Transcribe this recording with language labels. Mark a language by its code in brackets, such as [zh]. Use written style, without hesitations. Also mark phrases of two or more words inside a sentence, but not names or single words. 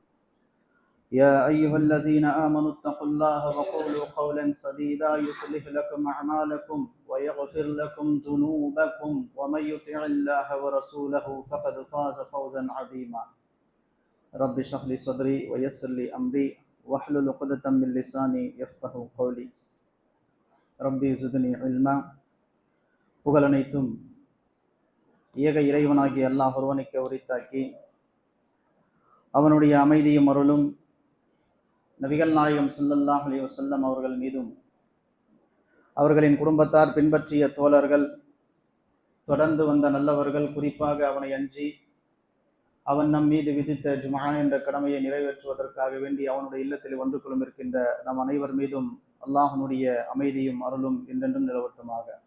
[ar] يا أيها الذين آمنوا اتقوا الله وقولوا قولا سديدا يصلح لكم أعمالكم ويغفر لكم ذنوبكم ومن يطع الله ورسوله فقد فاز فوزا عظيما رب اشرح لي صدري ويسر لي أمري واحلل عقدة من لساني يفقهوا قولي ربي زدني علما புகழனைத்தும் [ta] ஏக இறைவனாகிய அல்லாஹ் ஒருவனுக்கு உரித்தாக்கி அவனுடைய அமைதியும் அருளும் நபிகள் நாயகம் [ar] صلى الله عليه وسلم [ta] அவர்கள் மீதும் அவர்களின் குடும்பத்தார் பின்பற்றிய தோழர்கள் தொடர்ந்து வந்த நல்லவர்கள் குறிப்பாக அவனை அஞ்சி அவன் நம் மீது விதித்த ஜும்ஆ என்ற கடமையை நிறைவேற்றுவதற்காக வேண்டி அவனுடைய இல்லத்தில் ஒன்று கொள்ளும் இருக்கின்ற நம் அனைவர் மீதும் அல்லாஹ்வுடைய அமைதியும் அருளும் என்றென்றும் நிலவட்டுமாக.